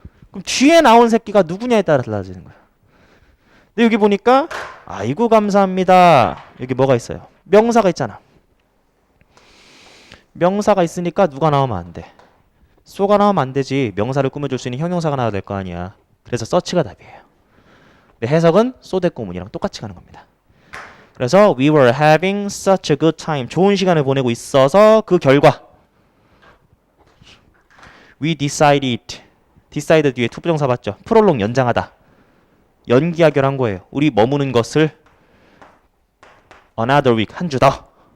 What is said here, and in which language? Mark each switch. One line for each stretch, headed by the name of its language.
Korean: 그럼 뒤에 나온 새끼가 누구냐에 따라 달라지는 거예요. 근데 여기 보니까 아이고 감사합니다. 여기 뭐가 있어요? 명사가 있잖아. 명사가 있으니까 누가 나오면 안 돼. so가 나오면 안 되지. 명사를 꾸며줄 수 있는 형용사가 나와야 될 거 아니야. 그래서 such가 답이에요. 근데 해석은 so 대꾸문이랑 똑같이 가는 겁니다. 그래서
English: we were having such a good time.
Korean: 좋은 시간을 보내고 있어서 그 결과
English: we decided
Korean: 뒤에 투부정사 봤죠? 프롤롱 연장하다. 연기하기로 한 거예요. 우리 머무는 것을
English: another week
Korean: 한 주 더.